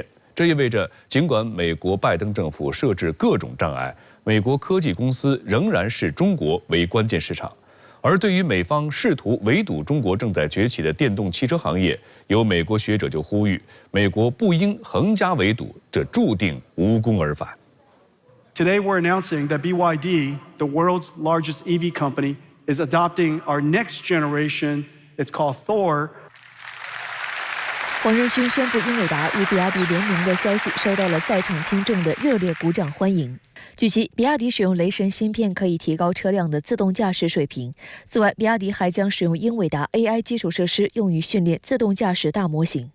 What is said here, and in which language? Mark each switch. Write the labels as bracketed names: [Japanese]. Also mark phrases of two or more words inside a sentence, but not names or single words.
[Chinese] 這意味着，儘管美國拜登政府設置各種障礙，美國科技公司仍然視中國為關鍵市場。而對於美方試圖圍堵中國正在崛起的電動汽車行業，有美國學者就呼籲，美國不應橫加圍堵，這注定無功而返。 [English] Today, we're announcing that BYD, the world's largest EV company, is adopting our next generation. It's called Thor. [Chinese] 黄仁勋宣布英伟达与比亚迪联名的消息受到了在场听众的热烈鼓掌欢迎。据悉，比亚迪使用雷神芯片可以提高车辆的自动驾驶水平。此外，比亚迪还将使用英伟达 AI 基础设施用于训练自动驾驶大模型。